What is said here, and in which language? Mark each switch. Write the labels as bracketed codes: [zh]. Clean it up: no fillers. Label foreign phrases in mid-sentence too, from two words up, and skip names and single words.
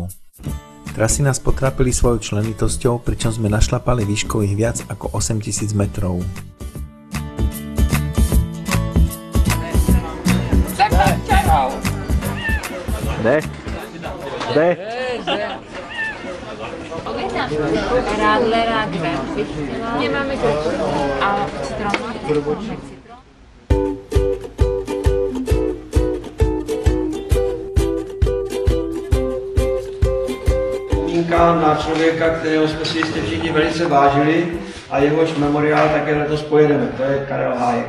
[sk] Trasy nás potrápili svojou členitosťou, pričom sme našlapali výškových viac ako 8000 metrov. [cs] Radler, nemáme to a citron. Na člověka, kterého jsme si jistě všichni velice vážili a jehož memoriál také letos pojedeme, to je Karel Hájek.